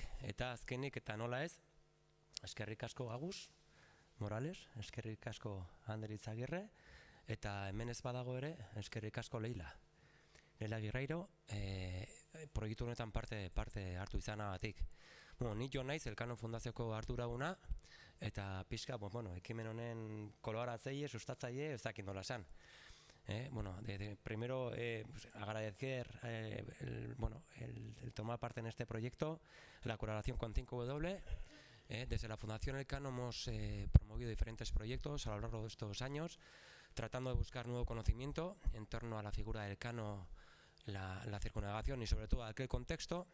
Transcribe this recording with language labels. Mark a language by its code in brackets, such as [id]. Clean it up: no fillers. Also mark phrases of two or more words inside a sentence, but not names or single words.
[eu] Eta azkenik eta nola ez, eskerrik asko Agus Morales, eskerrik asko Ander Itzagirre, eta hemen ez badago ere, eskerrik asko Leila. Leila Guerreiro, proiektu honetan parte hartu izanagatik. Ni jo naiz Elkano Fundazioko arduraduna eta pixka, ekimen honen kolaboratzaile, sustatzaile, ez dakit nola esan. [es] Primero agradecer el tomar parte en este proyecto, la colaboración con 5W. Desde la Fundación Elcano hemos promovido diferentes proyectos a lo largo de estos años, tratando de buscar nuevo conocimiento en torno a la figura del Elcano, la circunnavegación y sobre todo a aquel contexto.